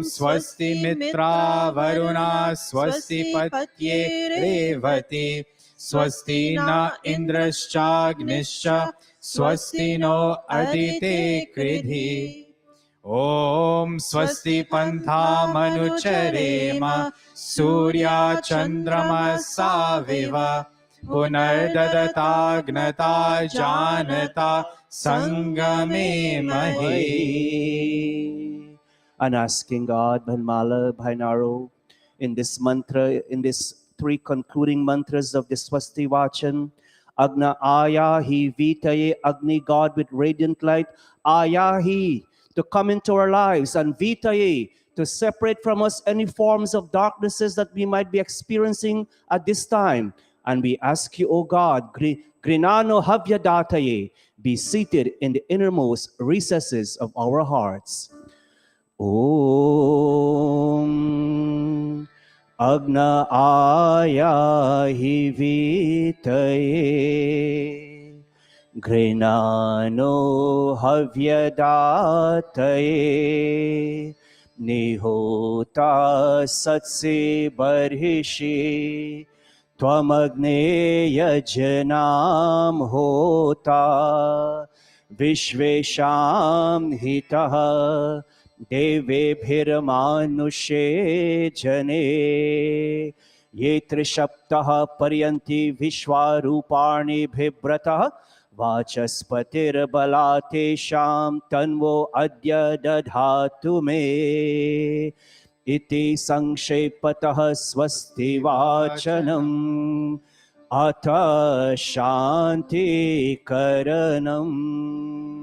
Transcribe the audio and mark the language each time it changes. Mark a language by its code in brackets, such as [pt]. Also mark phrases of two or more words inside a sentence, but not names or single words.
[sa] स्वस्ति मित्रा वरुणा स्वस्ति पत्ये रेवती स्वस्ति न इन्द्रश्चाग्निश्च स्वस्ति नो अदिते कृधि ॐ स्वस्ति पन्थामनुचरेम सूर्या चन्द्रमसाविव पुनर्ददताग्नता जानता संगमे महे. [en] And asking God, Bhanmala, Bhainaro, in this mantra, in these three concluding mantras of the Swasti Vachan, [sa] अग्न आयाहि वीतये, [en] Agni, God with radiant light, Ayahi, to come into our lives, and Vitaye, to separate from us any forms of darknesses that we might be experiencing at this time. And we ask you, O God, [sa] गृणानो हव्यदातये, [en] be seated in the innermost recesses of our hearts. [sa] ओम् अग्न आयाहि वीतये गृणानो हव्यदातये नि होता सत्सि बर्हिषि त्वमग्ने यज्ञानां होता विश्वेषां हितः देवेभिर्मानुषे जने ये त्रिशप्तः पर्यन्ति विश्वारूपाणि बिभ्रतः वाचस्पतिर्बलात् तेषां तन्वो अद्य दधातु मे इति संक्षेपतः स्वस्ति वाचनम् अथ शान्तिकरणम्.